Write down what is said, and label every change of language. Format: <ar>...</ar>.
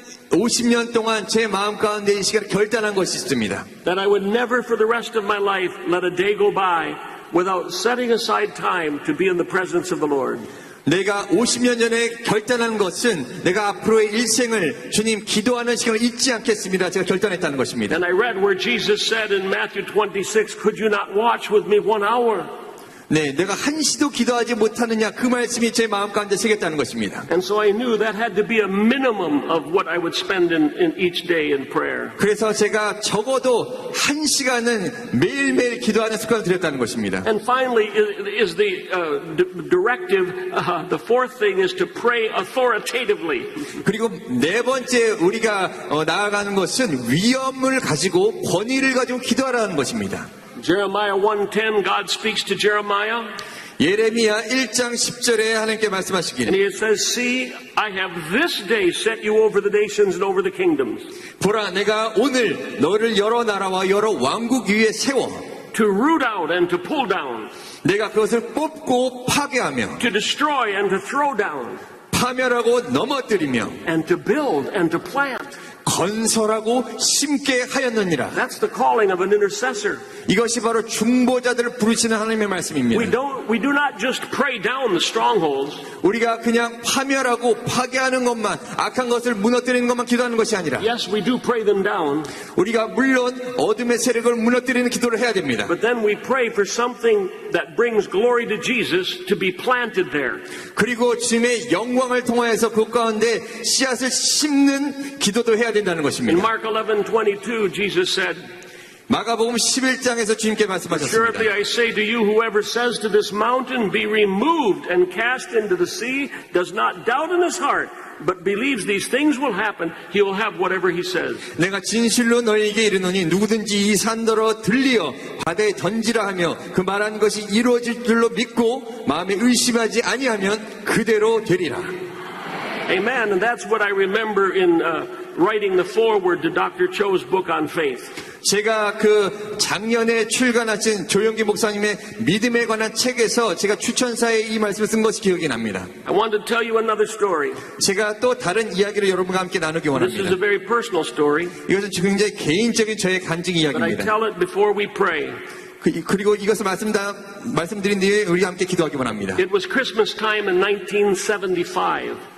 <ko>50년 동안 제 마음 가운데 이 시간에 결단한 것이 있습니다.</ko> <en>that I would never for the rest of my life let a day go by without setting aside time to be in the presence of the Lord.</en> <ko>내가 50년 전에 결단한 것은 내가 앞으로의 일생을 주님 기도하는 시간을 잊지 않겠습니다. 제가 결단했다는 것입니다.</ko> <en>And I read where Jesus said in Matthew 26, could you not watch with me 1 hour?</en> <ko>네, 내가 한시도 기도하지 못하느냐 그 말씀이 제 마음 가운데 새겼다는 것입니다.</ko> <en>And so I knew that had to be a minimum of what I would spend in each day in prayer.</en> <ko>그래서 제가 적어도 1시간은 매일매일 기도하는 습관을 들였다는 것입니다.</ko> <en>And finally is the directive, the fourth thing is to pray authoritatively.</en> <ko>그리고 네 번째 우리가 나아가는 것은 위엄을 가지고 권위를 가지고 기도하라는 것입니다.</ko> <en>Jeremiah 1:10, God speaks to Jeremiah.</en> <ko>예레미야 1장 10절에 하나님께</ko> <en>And</en> <ko>말씀하시기를</ko> <en>he says, see, I have this day set you over the nations and over the kingdoms</en> <ko>보라 내가 오늘 너를 여러 나라와 여러 왕국 위에 세워</ko> <en>to root out and to pull down,</en> <ko>내가 그것을 뽑고 파괴하며</ko> <en>to destroy and to throw down,</en> <ko>파멸하고 넘어뜨리며</ko> <en>and to build and to plant.</en> <ko>건설하고 심게 하였느니라.</ko> <en>That's the calling of an intercessor.</en> <ko>이것이 바로 중보자들을 부르시는 하나님의 말씀입니다.</ko> <en>We do not just pray down the strongholds.</en> <ko>우리가 그냥 파멸하고 파괴하는 것만 악한 것을 무너뜨리는 것만 기도하는 것이 아니라</ko> <en>Yes, we do pray them down,</en> <ko>우리가 물론 어둠의 세력을 무너뜨리는 기도를 해야 됩니다.</ko> <en>but then we pray for something that brings glory to Jesus to be planted there.</en> <ko>그리고 주님의 영광을 통하여서 그 가운데 씨앗을 심는 기도도 해야 된다는</ko> <en>In</en> <ko>것입니다.</ko> <en>Mark 11:22, Jesus said,</en> <ko>마가복음 11장에서 주님께 말씀하셨습니다.</ko> <en>Assuredly I say to you, whoever says to this mountain, be removed and cast into the sea, does not doubt in his heart, but believes these things will happen, he will have whatever he says.</en> <ko>내가 진실로 너희에게 이르노니 누구든지 이 산더러 들리어 바다에 던지라 하며 그 말한 것이 이루어질 줄로 믿고 마음에 의심하지 아니하면 그대로 되리라.</ko> <en>Amen. And that's what I remember in writing the foreword to Dr. Cho's book on faith.</en> <ko>제가 그 작년에 출간하신 조영기 목사님의 믿음에 관한 책에서 제가 추천사에 이 말씀을 쓴 것이 기억이 납니다.</ko> <en>I want to tell you another story.</en> <ko>제가 또 다른 이야기를 여러분과 함께 나누기</ko> <en>This is</en> <ko>원합니다.</ko> <en>a very personal story,</en> <ko>이것은 굉장히 개인적인 저의 간증</ko> <en>but I</en> <ko>이야기입니다.</ko> <en>tell it before we pray.</en> <ko>그리고 이것을 말씀드린 뒤에 우리가 함께 기도하기 원합니다.</ko> <en>It was Christmas time in 1975.</en>